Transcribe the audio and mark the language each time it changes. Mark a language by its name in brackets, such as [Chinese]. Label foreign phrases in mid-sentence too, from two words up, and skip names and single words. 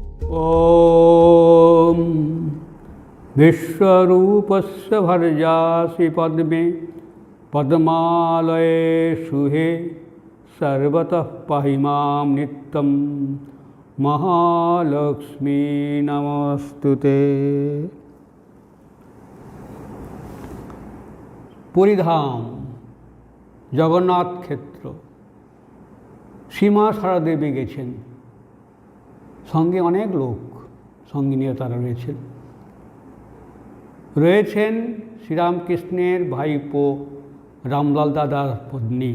[Sanskrit] ॐ विश्वरूपस्य भर्जासि पद्मे पद्मालये शुहे सर्वतः पाहि मां नित्यं महालक्ष्मी नमस्तुते। [Bangla] পুরীধাম জগন্নাথ ক্ষেত্র, সীমা সারা দেবী গেছেন, সঙ্গে অনেক লোক সঙ্গিনীরা তারা রয়েছেন শ্রীরামকৃষ্ণের ভাইপো রামলাল দাদার পত্নী।